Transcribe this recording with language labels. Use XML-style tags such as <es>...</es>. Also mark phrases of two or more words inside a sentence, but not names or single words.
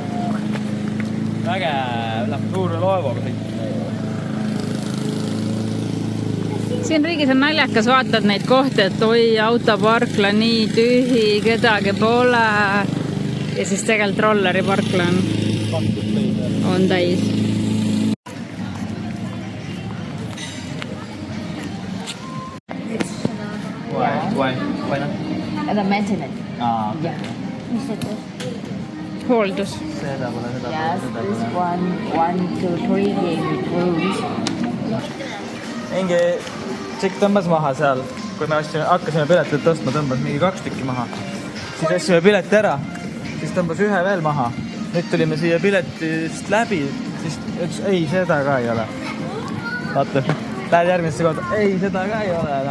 <et>Vägev, läheb suure laevaga. Siin riigis on naljakas, vaatad neid kohti, et oi, autoparkla nii tühi, kedagi pole. Ja siis tegelikult rolleriparkla on täis.</et> <en>Why not? The maintenance. Yeah.</en> <et>Mis see teeb? Hooldus. Seda pole.</et> <en>Yes, this 1, 2, 3 game rooms.</en> <et>Mingi tšikk tõmbas maha seal, kui me hakkasime piletit tõstma, tõmbas mingi 2 tükki maha. Siis asime pileti ära, siis tõmbas ühe veel maha. Nüüd tulime siia piletist läbi, siis üks, ei, seda ka ei ole. Vaata, lähed järgmisse kohta, ei, seda ka ei ole.</et>